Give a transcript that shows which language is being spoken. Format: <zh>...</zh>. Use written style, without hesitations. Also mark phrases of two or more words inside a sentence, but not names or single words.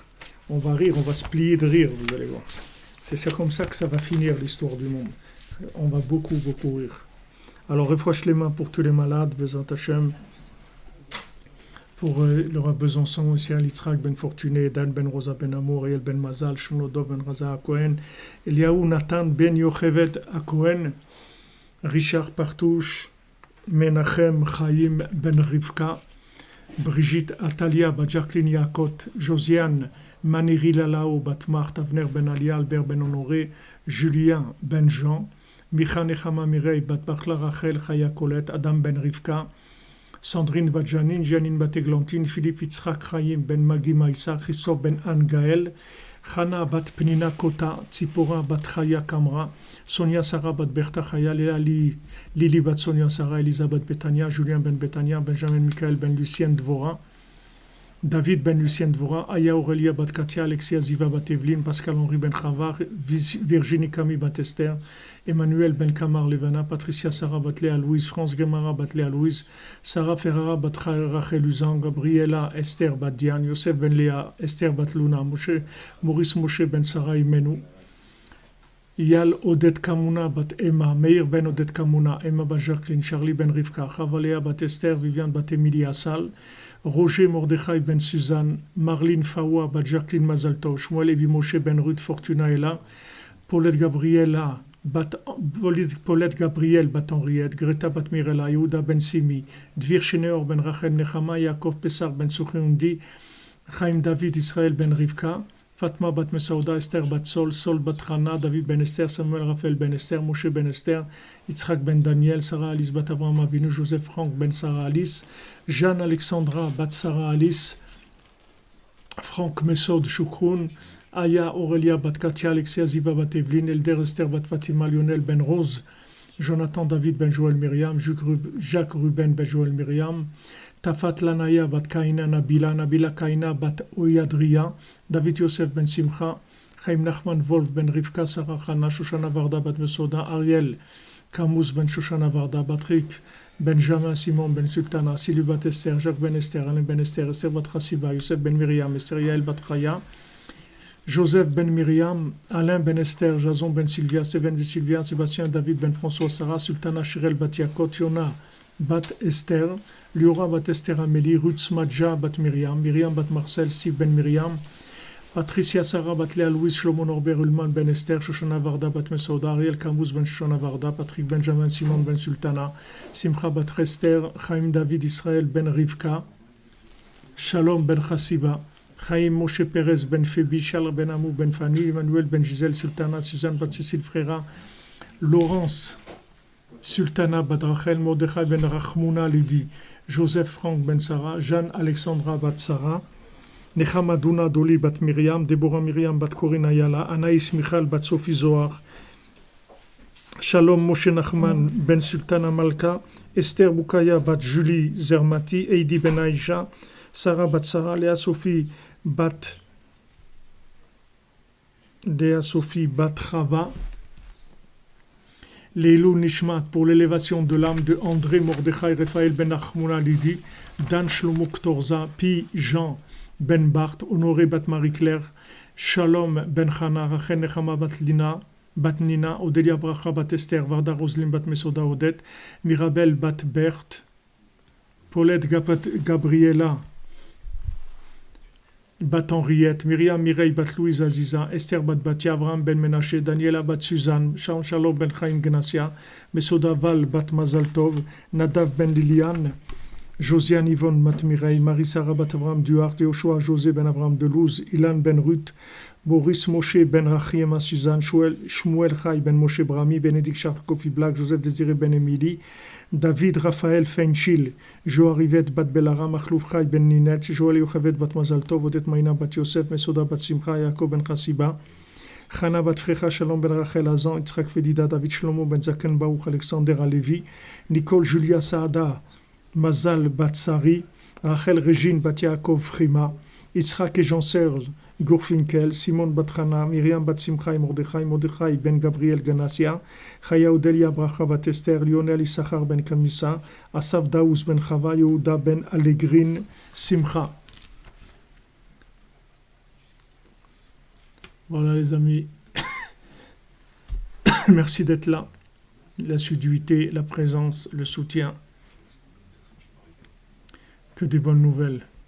<fr>On va rire, on va se plier de rire, vous allez voir. C'est comme ça que ça va finir l'histoire du monde. On va beaucoup rire. Alors, refouach les mains pour tous les malades,</fr> <he>בעזרת השם.</he> <fr>Pour le Rav Besançon, aussi Yitzhak ben Fortuné, Dan ben Rosa ben Amour, Ariel ben Mazal, Shmolodov ben Raza Akohen, Eliaou Nathan ben Yochevet Akohen, Richard Partouche, Menachem Chaim ben Rivka, Brigitte Atalia, Jacqueline Yakot, Josiane, Maniri Lalao, Batmart, Avner ben Alia, Albert ben Honoré, Julien ben Jean, Micha Nechama Mirei, Batbachla Rachel, Chaya Colette, Adam ben Rivka, Sandrine Badjanine, Janine Bateglantine, Philippe Yitzhak Chaim ben Magi Maïsa, Christophe ben Angael, Chana bat Penina Kota, Tzipora bat Chaya Kamra, Sonia Sarah bat Berta Chaya, Lili bat Sonia Sarah, Elisabeth Betania, Julien ben Betania, Benjamin Michael ben Lucien Dvora, David ben Lucien Dvora, Aya Aurelia bat Katia, Alexia Ziva bat Evelyne, Pascal-Henri ben Chavar, Virginie Camille bat Esther, Emmanuel ben Kamar Levana, Patricia Sarah bat Léa Louise, France Gemara bat Léa Louise, Sarah Ferrara bat Rachel Uzan, Gabriela Esther bat Diane, Yosef ben Léa, Esther bat Luna, Maurice Moshe ben Sarah Imenu, Yal Odette Kamuna bat Emma, Meir ben Odette Kamuna, Emma bat Jacqueline, Charlie ben Rivka, Chavalea bat Esther, Viviane bat Emilie Assal, Roger Mordechai ben Suzanne, Marlene Fawa bat Jacqueline Mazalto, Shmuel Ebi Moshe ben Ruth Fortuna Ella, Paulette Gabriel bat Henriette, Greta bat Mirela, Yehuda ben Simi, Dvir Sheneor ben Rachel Nechama, Yaakov Pesar ben Sucheundi, Chaim David Israël ben Rivka, Fatma bat Mesauda, Esther bat Sol bat Hana, David ben Esther, Samuel Raphaël ben Esther, Moshe ben Esther, Yitzhak ben Daniel, Sarah Alice bat Avraham Avinu, Joseph Franck ben Sarah Alice, Jeanne Alexandra bat Sarah Alice, Franck Mesod Shukroun, Aya Aurelia bat Katia, Alexia Ziva bat Evelyne, Elder Esther bat Fatima, Lionel ben Rose, Jonathan David ben Joël Myriam, Jacques Ruben ben Joël Myriam, Tafat Lanaya bat Kaina Nabila Kaina bat Oyadria, David Yosef ben Simcha, Chaim Nachman Wolf ben Rivka, Sarah Chana, Shoshana Varda bat Mesoda, Ariel Kamuz ben Shoshana Varda, Patrick Benjamin Simon ben Sultana, Sylvie bat Esther, Jacques ben Esther, Alain ben Esther, Esther bat Chassiba, Yosef ben Myriam, Esther Yael bat Chaya, Joseph ben Myriam, Alain ben Esther, Jason ben Sylvia, Steven ben Sylvia, Sébastien David ben François Sarah, Sultana Shirel bat Yakot, Yona bat Esther, Liora bat Esther Amélie, Ruth Smadja bat Myriam, Myriam bat Marcel, Steve ben Myriam, Patricia Sarah bat Léa Louise, Shlomo Norbert Ulman ben Esther, Shoshana Varda bat Mesauda, Ariel Kamuz ben Shoshana Varda, Patrick Benjamin Simon ben Sultana, Simcha bat Esther, Chaim David Israël ben Rivka, Shalom ben Chassiba, Chaim Moshe Perez ben Fébi, Charles ben Amou ben Fanny, Emmanuel ben Gisèle Sultana, Suzanne bat Cécile Frera, Laurence Sultana bat Rachel, Mordechai ben Rachmouna Lydie, Joseph Franck ben Sarah, Jeanne Alexandra bat Sarah, Nechama Duna Doli bat Myriam, Deborah Myriam bat Corinne Ayala, Anaïs Michal bat Sophie Zohar, Shalom Moshe Nachman ben Sultana Malka, Esther Boukaya bat Julie Zermati, Heidi ben Aïcha, Sarah bat Sarah, Léa Sophie bat Chava,</fr> <he>לעילוי נשמת</he> <fr>pour l'élévation de l'âme de André Mordechai Raphaël ben Achmouna Lydie, Dan Shlomo Ktorza, Pi Jean ben Bart, Honoré bat Marie-Claire, Shalom ben Chana, Rachel Nechama bat Nina, Odélia Bracha bat Esther, Varda Roselyne bat Mesoda Odette, Mirabel bat Berthe, Paulette Gabriela bat Henriette, Myriam Mireille bat Louise Aziza, Esther bat Batia, Avraham ben Menaché, Daniela bat Suzanne, Shalom ben Chaim Gnassia, Mesoda Val bat Mazaltov, Nadav ben Liliane, Josiane Yvonne bat Mireille, Marie-Sarah bat Avraham Duarte, Yoshua José ben Avraham Delouze, Ilan ben Ruth, Boris Moshe ben Rachiema Suzanne, Shmuel Chai ben Moshe Brami, Bénédicte Charles Kofi Black, Joseph Désiré ben Émilie, David Raphaël Feinchil, Joa Rivette bat Belara, Machlouf Chai ben Ninette, Joël Yochevet bat Mazaltov, Odette Maïna bat Yosef, Mesoda bat Simcha, Yaakov ben Chassiba, Chana bat Frecha, Shalom ben Rachel Azan, Yitzhak Fedida, David Shlomo ben Zaken Baruch, Alexander Alevi, Nicole Julia Saada, Mazal Batsari, Rachel Régine Batiakov Frima, Yitzhak et Jean-Serge Gourfinkel, Simone Batrana, Myriam Batsimcha Mordechai Ben Gabriel Ganassia, Chaya Odelia Bracha Batester, Lionel Issachar Ben Kamissa, Asaf Daouz Ben Chava, Yehuda Ben Allegrin Simcha. Voilà les amis, merci d'être là, l'assiduité, la présence, le soutien, que des bonnes nouvelles.</fr>